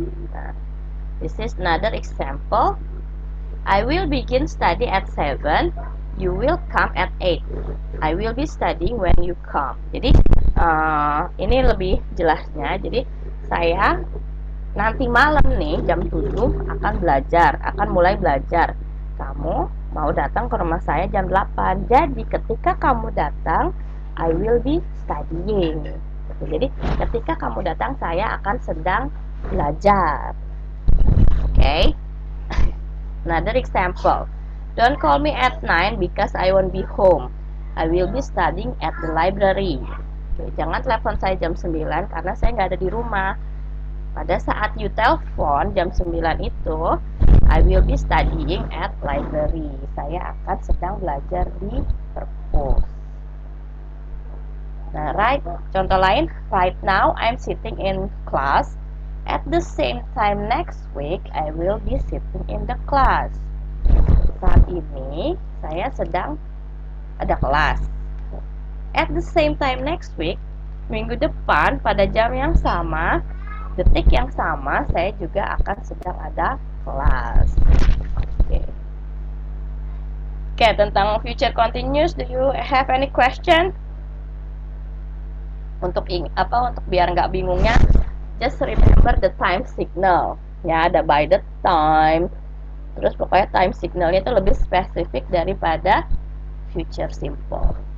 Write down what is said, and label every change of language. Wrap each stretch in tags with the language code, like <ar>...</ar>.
<en>Nah, this is another example. I will begin study at 7. You will come at 8. I will be studying when you come.</en> <id>Jadi ini lebih jelasnya. Jadi saya nanti malam nih jam 7 akan mulai belajar. Kamu mau datang ke rumah saya jam 8. Jadi ketika kamu datang,</id> <en>I will be studying.</en> <id>Jadi ketika kamu datang, saya akan sedang belajar.</id> <en>Okay? Another example. Don't call me at 9 because I won't be home. I will be studying at the library. Okay,</en> <id>jangan telepon saya jam 9 karena saya nggak ada di rumah. pada saat</id> <en>you</en> <id>telepon jam 9 itu,</id> <en>I will be studying at library.</en> <id>Saya akan sedang belajar di perpus.</id> <en>Nah, contoh lain, right now I'm sitting in class. At the same time next week, I will be sitting in the class.</en> <id>Saat ini, saya sedang ada kelas.</id> <en>At the same time next week,</en> <id>minggu depan pada jam yang sama, detik yang sama, saya juga akan sedang ada kelas. Oke, tentang future continuous,</id> <en>do you have any question?</en> <id>Untuk biar nggak bingungnya,</id> <en>just remember the time signal.</en> <id>Ya, ada by the time. Terus pokoknya time signalnya itu lebih spesifik daripada future simple.</id>